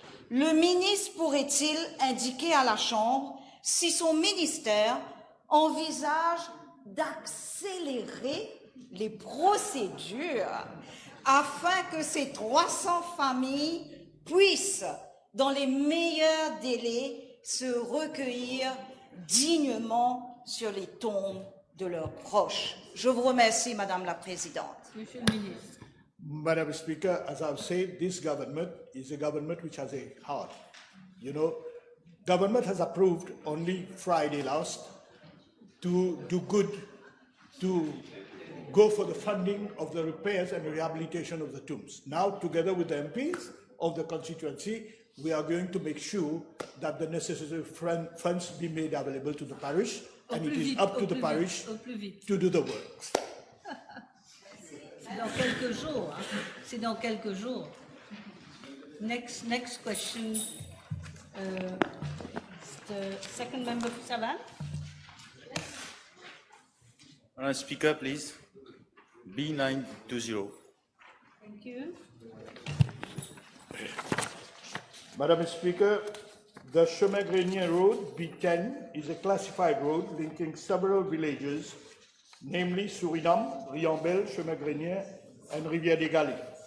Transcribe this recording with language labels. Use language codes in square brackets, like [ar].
[fr] Le ministre pourrait-il indiquer à la Chambre si son ministère envisage d'accélérer les procédures afin que ces 300 familles puissent, dans les meilleurs délais, se recueillir dignement sur les tombes de leurs proches. Je vous remercie, Madame la Présidente. Monsieur le ministre. [en] Madam Speaker, as I've said, this government is a government which has a heart. You know, government has approved only Friday last to do good, to go for the funding of the repairs and rehabilitation of the tombs. Now, together with the MPs of the constituency, we are going to make sure that the necessary funds be made available to the parish, and it is up to the parish to do the works. [fr] C'est dans quelques jours. Hein. C'est dans quelques jours. [en] Next question. The second member for Savane. Madam Speaker, please. B920. Thank you. Madam Speaker, the Chemin-Grenier Road, B10, is a classified road linking several villages, namely Suriname, Riambel, Chemin-Grenier, and Rivière-des-Galets.